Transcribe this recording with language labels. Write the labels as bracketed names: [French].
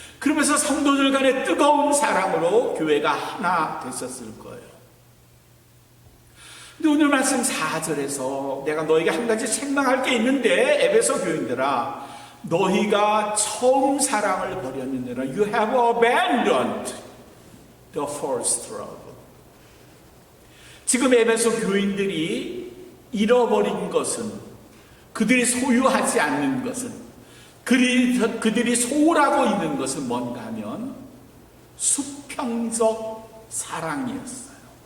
[Korean] 그러면서 성도들 간의 뜨거운 사랑으로 교회가 하나 됐었을 거예요. 근데 오늘 말씀 4절에서 내가 너에게 한 가지 책망할 게 있는데, 에베소 교인들아, 너희가 처음 사랑을 버렸느니라. [English] You have abandoned the first love. [Korean] 지금 에베소 교인들이 잃어버린 것은, 그들이 소유하지 않는 것은, 그들이 소홀하고 있는 것은 뭔가 하면 수평적 사랑이었어요.